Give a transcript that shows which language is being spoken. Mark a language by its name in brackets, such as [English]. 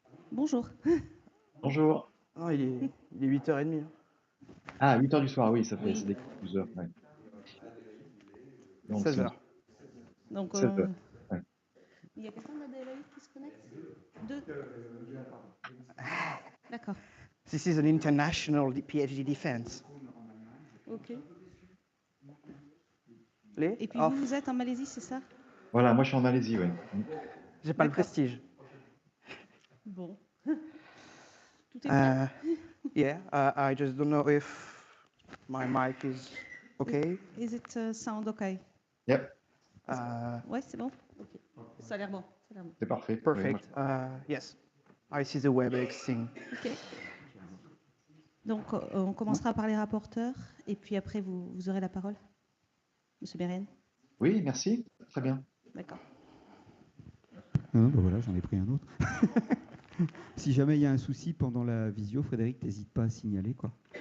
[French] Bonjour. Bonjour. Non, il est 8h30. Ah, 8h du soir, oui, Oui. c'est des 12 heures. Ouais. Donc, 16h. Donc, 16 heures. Ouais. il y a quelqu'un d'Adélaïde qui se connecte? Deux. D'accord. [English] This is an international PhD defense. Ok. [French] Les Et puis off. vous êtes en Malaisie, c'est ça? Voilà, moi je suis en Malaisie, oui. J'ai pas le D'accord. prestige. Bon. Tout est prêt? [English] Yeah, I just don't know if my mic is okay. Is it sound okay? Yep, [French] Ouais, c'est bon? Ok. Ça a l'air bon. Ça a l'air bon. c'est parfait. Oui, moi, [English] Perfect. Yes, I see the WebEx thing. Ok. [French] Donc, on commencera par les rapporteurs, et puis après, vous aurez la parole. Monsieur Beren. oui, merci. Très bien. D'accord. Non, bah voilà, j'en ai pris un autre. Si jamais il y a un souci pendant la visio, Frédéric, n'hésite pas à signaler, quoi.